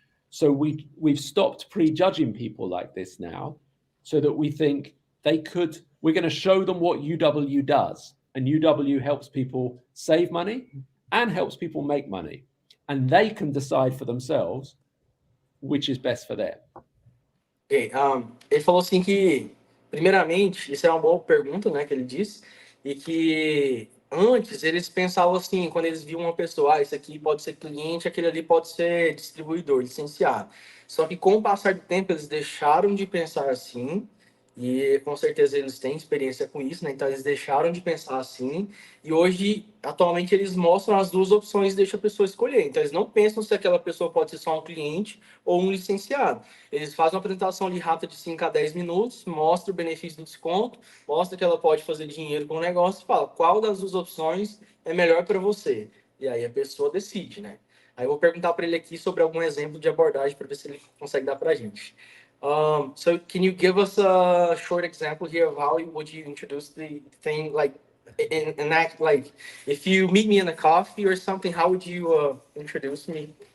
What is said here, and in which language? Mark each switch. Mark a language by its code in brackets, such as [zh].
[en] So we've stopped prejudging people like this now, so that we think we're going to show them what UW does. And UW helps people save money and helps people make money. And they can decide for themselves which is best for them. [pt] Ok, ele falou assim que, primeiramente, isso é uma boa pergunta, né, que ele disse, e que antes eles pensavam assim, quando eles viam uma pessoa, esse aqui pode ser cliente, aquele ali pode ser distribuidor, licenciado. Só que com o passar do tempo eles deixaram de pensar assim, e com certeza eles têm experiência com isso, né? Então eles deixaram de pensar assim, e hoje, atualmente, eles mostram as duas opções e deixam a pessoa escolher. Então eles não pensam se aquela pessoa pode ser só um cliente ou um licenciado. Eles fazem uma apresentação ali rápida de 5 a 10 minutos, mostra o benefício do desconto, mostra que ela pode fazer dinheiro com o negócio e fala qual das duas opções é melhor para você. E aí a pessoa decide, né? Aí eu vou perguntar para ele aqui sobre algum exemplo de abordagem para ver se ele consegue dar para a gente. [en] So can you give us a short example here of how would you introduce the thing, like an act, like if you meet me in a coffee or something, how would you introduce me?